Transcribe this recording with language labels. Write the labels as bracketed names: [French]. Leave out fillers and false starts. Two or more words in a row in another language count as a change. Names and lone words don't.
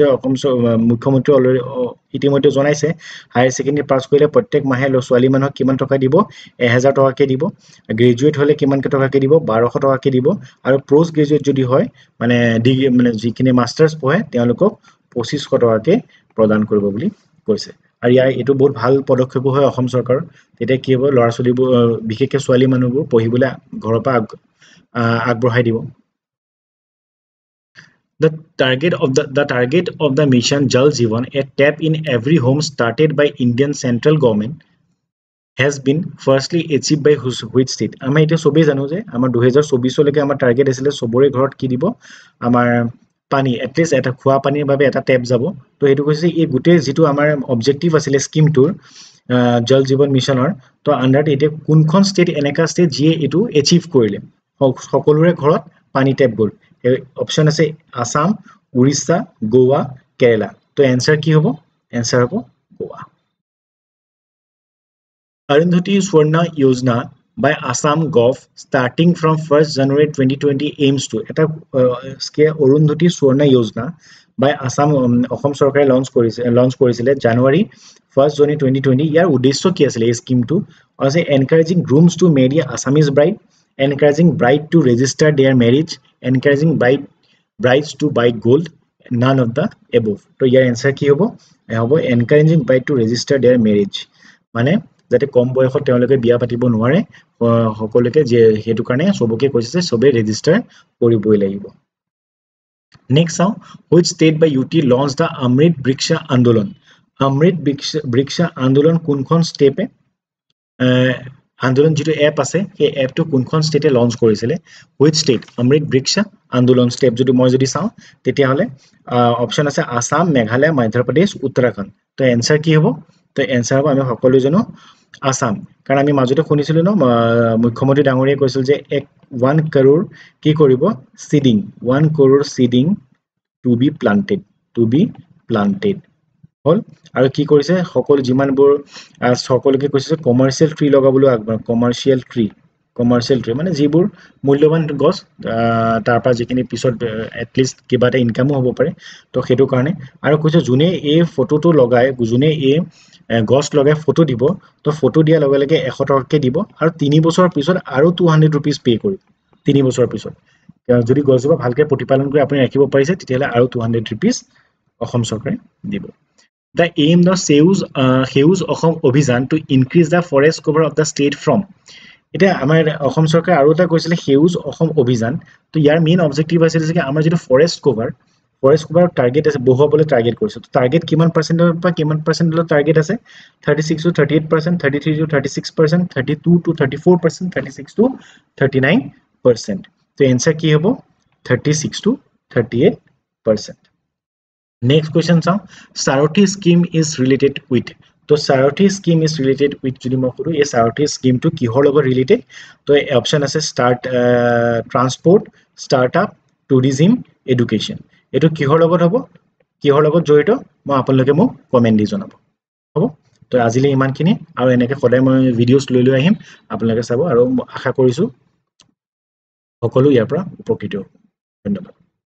[Assamese] অসম মুখ্যমন্ত্ৰী অলৰেডি ইতিমধ্যে জনাইছে [English] higher secondary pass [Assamese] কৰিলে প্ৰত্যেক মাহে ছোৱালী মানুহক কিমান টকা দিব 1000 টকাকে দিব গ্ৰেজুৱেট হলে কিমান টকাকে দিব 1200 টকাকে দিব আৰু [English] post graduate [Assamese] যদি হয় মানে ডিগ্ৰী মানে যিখিনি মাষ্টাৰ্ছ পঢ়ে তেওঁলোকক 2500 টকাকে প্ৰদান কৰিব বুলি কৈছে আৰু এটো বহুত ভাল পদক্ষেপ হয় অসম চৰকাৰ তেতিয়া কি হ'ব লৰা ছোৱালীবোৰ বিশেষকৈ ছোৱালী মানুহবোৰ পঢ়িবলৈ ঘৰৰ পৰা আগবঢ়াই দিব [English] The target of the mission Jal Jeevan, a tap in every home started by Indian central government, has been firstly achieved by which state? [Assamese] আমি এটা সবেই জানো যে আমাৰ 2024 লৈকে আমাৰ টাৰ্গেট আছিল সবৰে ঘৰত কি দিব আমাৰ পানী এটলিষ্ট এটা খোৱা পানীৰ বাবে এটা টেপ যাব তো এটো কৈছে এই গুটে যেটো আমাৰ অবজেক্টিভ আছিল স্কিমটোৰ জল জীৱন মিছনৰ তো আন্ডাৰ এটা কোনখন ষ্টেট এনেকা ষ্টেট যিয়ে এটো এচিভ কৰিলে সকলোৰে ঘৰত পানী টেপ গল অপশন আছে আসাম উৰিষ্যা গোৱা কেৰালা তো এনসাৰ কি হ'ব এনসাৰ হ'ব গোৱা [English] Arundhati Swarna Yojana by Assam Gov starting from 1st January 2020 aims to এটা Arundhati Swarna Yojana by Assam [Assamese] অসম চৰকাৰে লঞ্চ কৰিছিলে [English] জানুৱাৰী 1st January 2020 [Assamese] ইয়াৰ উদ্দেশ্য কি আছিল এই স্কিমটো আছে [English] encouraging grooms to marry Assamese bride encouraging bride to register their marriage encouraging brides to buy gold none of the above [Assamese] তো ইয়াৰ আনসাৰ কি হ'ব হ'ব [English] encouraging bride to register their marriage [Assamese] মানে যাতে কম বয়সত তেওঁলোকে বিয়া পাতিব নোৱাৰে সকলোকে যে হেতু কাৰণে সবকে কৈছে যে সবে ৰেজিস্টাৰ কৰিবই লাগিব নেক্সট চাও [English] which state by UT launched the Amrit Briksha Andolon [Assamese] Amrit Briksha Andolon কোনখন ষ্টেপে আন্দোলন যেটো এপ আছে এই এপটো কোনখন ষ্টেটে লঞ্চ কৰিছিলে [English] which state [Assamese] Amrit Briksha Andolon step যদি মই যদি চাও তেতিয়া হলে অপচন আছে আসাম মেঘালয় মধ্য প্ৰদেশ উত্তৰাখণ্ড তো এনসাৰ কি হ'ব তো এনসাৰ হ'ব আমি সকলো জানো আসাম কাৰণ আমি মাজতে শুনিছিলো ন মুখ্যমন্ত্ৰী ডাঙৰীয়ে কৈছিল যে 1 crore কি কৰিব সিডিং 1 crore সিডিং [English] to be [Assamese] planted হল আৰু কি কৰিছে সকলো যিমানবোৰ সকলোকে কৈছে [English] commercial tree [Assamese] লগাবলৈ আগবাঢ় [English] commercial tree [Assamese] মানে যিবোৰ মূল্যবান গছ তাৰ পৰা যিখিনি পিছত এটলিষ্ট কিবা এটা ইনকামো হ'ব পাৰে তো হেতু কাৰণে আৰু কৈছে যোনে এই ফটোটো লগাই যোনে এই গছ লগাই ফটো দিব তো ফটো দিয়া লগে লগে 100 টকাকে দিব আৰু 3 বছৰ পিছত আৰু 200 rupees পে কৰিব 3 বছৰ পিছত যদি গছজোপা ভালকে প্ৰতিপালন কৰি আপুনি ৰাখিব পাৰিছে তেতিয়ালে আৰু 200 rupees অসম চৰকাৰে দিব [English] The aim of Seuz Assam Abhijan to increase the forest cover of the state from [Assamese] এটা আমাৰ অসম চৰকাৰ আৰু এটা কৈছিলে সেউজ অসম অভিযান তো ইয়াৰ [English] main objective [Assamese] আছিল যে আমাৰ যেটো [English] forest cover target [Assamese] আছে বহুৱাবলৈ টাৰ্গেট কৰিছে তো টাৰ্গেট কিমান পাৰ্সেন্টৰ পৰা কিমান পাৰ্সেন্টৰ টাৰ্গেট আছে [English] 36 to 38% 33 to 36% 32 to 34% 36 to 39% [Assamese] তো এনসাৰ কি হ'ব [English] 36 to 38% Next question sir Sarathi scheme is related with তো Sarathi scheme is related with [Assamese] যদি মই কৰো এই Sarathi scheme টো কিহৰ লগত ৰিলেটেড তো অপচন আছে [English] transport startup tourism education [Assamese] এটো কিহৰ লগত হ'ব কিহৰ লগত জড়িত মই আপোনালোকে মোক কমেন্ট দি জনাব হ'ব তো আজিলৈ ইমানখিনি আৰু এনেকৈ সদায় মই ভিডিওছ লৈ আহিম আপোনালোকে চাব আৰু আশা কৰিছো সকলো ইয়াৰ পৰা উপকৃত হ'ব ধন্যবাদ